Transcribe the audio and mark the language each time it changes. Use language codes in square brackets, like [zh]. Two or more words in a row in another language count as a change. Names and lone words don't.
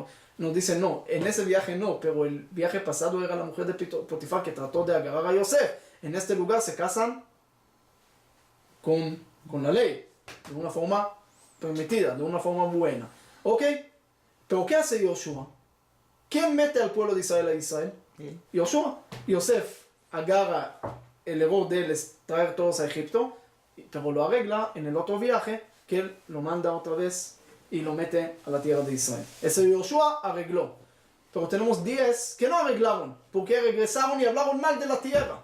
[es] Nos dice, no, en ese viaje no, pero el viaje pasado era la mujer de Potifar que trató de agarrar a Yosef. En este lugar se casan con la ley, de una forma permitida, de una forma buena. ¿Ok? Pero ¿qué hace Yoshua? ¿Quién mete al pueblo de Israel a Israel? Yoshua. Yosef agarra el error de él traer todos a Egipto, pero lo arregla en el otro viaje, que él lo manda otra vez y lo mete a la tierra de Israel. Ese Yoshua arregló. Pero tenemos 10 que no arreglaron, porque regresaron y hablaron mal de la tierra.